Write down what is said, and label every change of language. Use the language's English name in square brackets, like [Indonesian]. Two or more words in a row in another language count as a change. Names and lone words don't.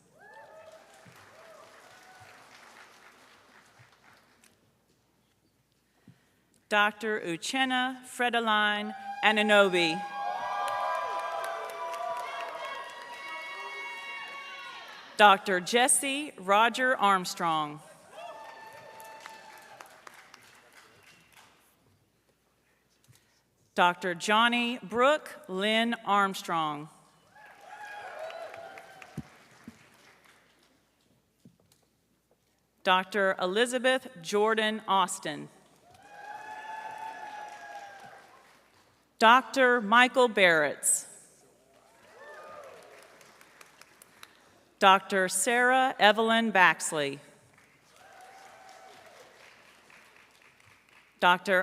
[English] Dr. Uchenna Fredeline Ananobi. Dr. Jesse Roger Armstrong. Dr. Johnny Brooke Lynn Armstrong. Dr. Elizabeth Jordan Austin. Dr. Michael Barretts. Dr. Sarah Evelyn Baxley. Dr.